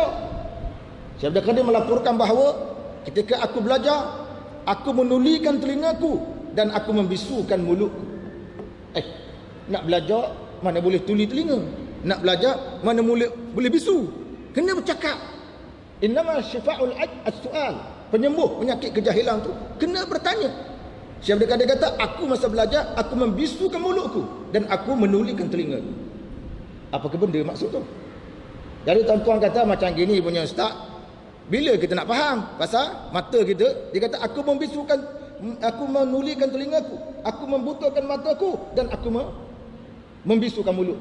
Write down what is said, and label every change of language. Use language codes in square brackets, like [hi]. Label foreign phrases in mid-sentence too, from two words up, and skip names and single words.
[ms] Syekh Abdul Qadir melaporkan bahawa ketika aku belajar, aku menulikan telingaku dan aku membisukan mulutku. Nak belajar mana boleh tuli telinga, nak belajar mana boleh bisu, kena bercakap. [ar] إنما شفاء السؤال, [ms] penyembuh penyakit kejahilan tu kena bertanya. Syekh Abdul Qadir kata, aku masa belajar aku membisukan mulutku dan aku menulikan telingaku. Apakah benda maksud tu? Jadi tuan-tuan kata macam gini punya ustaz, bila kita nak faham pasal mata kita, dia kata aku menulikan telingaku, aku membutakan mataku dan aku membisukan mulut.